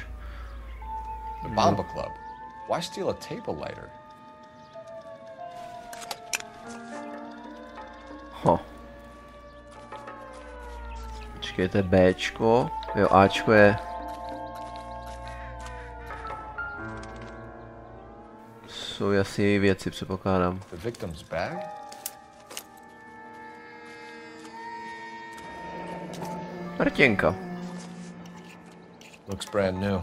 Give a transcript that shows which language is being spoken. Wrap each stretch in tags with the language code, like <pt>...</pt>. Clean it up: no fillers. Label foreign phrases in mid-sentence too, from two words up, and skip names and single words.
<en>The Bomba Club. Why steal a table lighter?</en> <cs>Počkejte, Bčko. Jo, Ačko je... Jsou asi věci, předpokládám.</cs> <en>The victim's bag?</en> <cs>Rtěnka.</cs> <en>Looks brand new.</en>